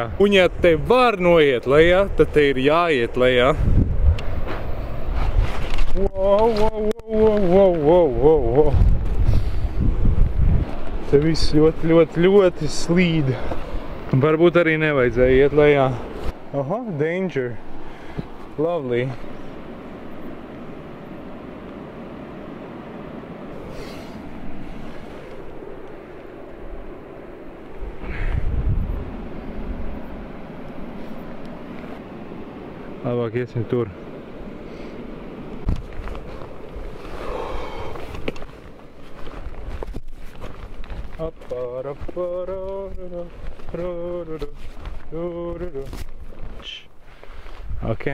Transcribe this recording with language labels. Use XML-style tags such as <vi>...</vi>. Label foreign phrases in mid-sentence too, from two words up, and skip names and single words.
<lv>Un ja te var noiet lejā, tad te ir jāiet lejā. Wow. Te viss ļoti slīd. Varbūt arī nevajadzēja iet lejā.</lv> <en>Aha, danger. Lovely.</en> <lv>Labāk iesim tur. Ok.</lv>